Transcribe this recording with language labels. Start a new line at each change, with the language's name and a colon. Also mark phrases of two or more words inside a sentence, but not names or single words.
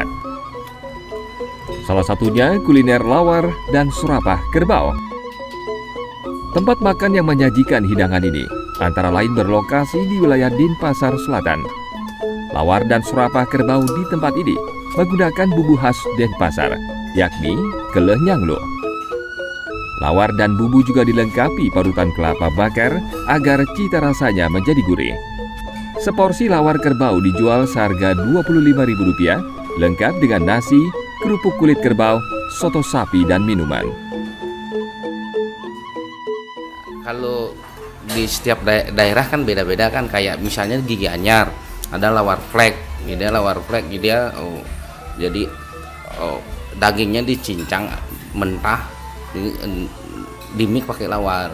Indonesian: Salah satunya kuliner lawar dan surapah kerbau. Tempat makan yang menyajikan hidangan ini antara lain berlokasi di wilayah Denpasar Selatan. Lawar dan surapah kerbau di tempat ini menggunakan bumbu khas Denpasar, yakni keleh nyanglo. Lawar dan bumbu juga dilengkapi parutan kelapa bakar agar cita rasanya menjadi gurih. Seporsi lawar kerbau dijual seharga Rp25.000, lengkap dengan nasi, kerupuk kulit kerbau, soto sapi, dan minuman. Kalau di setiap daerah kan beda-beda kan, kayak misalnya di Gianyar ada lawar flek, jadi dagingnya dicincang mentah, dimik pakai lawar.